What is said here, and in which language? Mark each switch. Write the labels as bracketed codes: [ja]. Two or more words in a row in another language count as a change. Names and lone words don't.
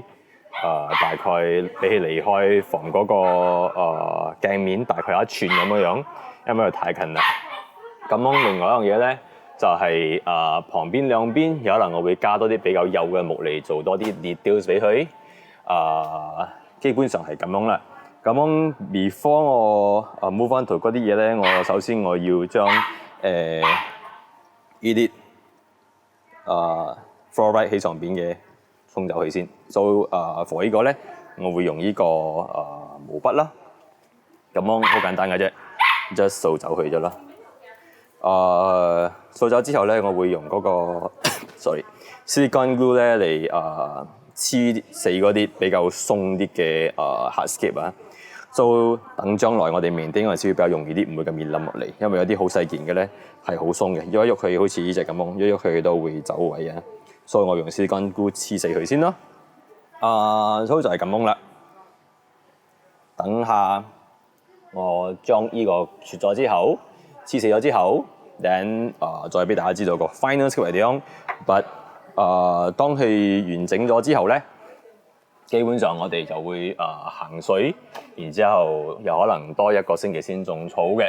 [yue] 大概比起離開房嗰個鏡面大概有1寸咁樣，因為太近啦。咁另外一樣嘢咧。就係旁邊兩邊有可能我會加多啲比較幼嘅木嚟做多啲 details 俾佢。基本上係咁樣啦。咁 before 我 [en] move on to [yue] 嗰啲嘢咧，我首先我要將呢啲fluoride 喺上邊嘅沖走佢先。So for 呢個咧，我會用呢個毛筆啦，咁樣好簡單嘅啫 ，just 掃走佢咗啦。掃走之後咧，我會用嗰個 [en] silicone glue [yue] 咧嚟黐死嗰啲比較鬆啲嘅hardscape 啊。So 等將來我哋面釘嗰陣時會比較容易啲，唔會咁易冧落嚟，因為有啲好細件嘅咧係好鬆嘅，喐一喐佢好似呢隻咁樣，喐一喐佢都會走位啊。所以我用 [en] silicone glue [yue] 黐死佢先咯。所以就係咁樣啦。等下我將呢個切咗之後，黐死咗之後 then 再俾大家知道個 [en] final script [yue] 係點樣。But 當佢完整咗之後咧，基本上我哋就會行水，然之後有可能多一個星期先種草嘅。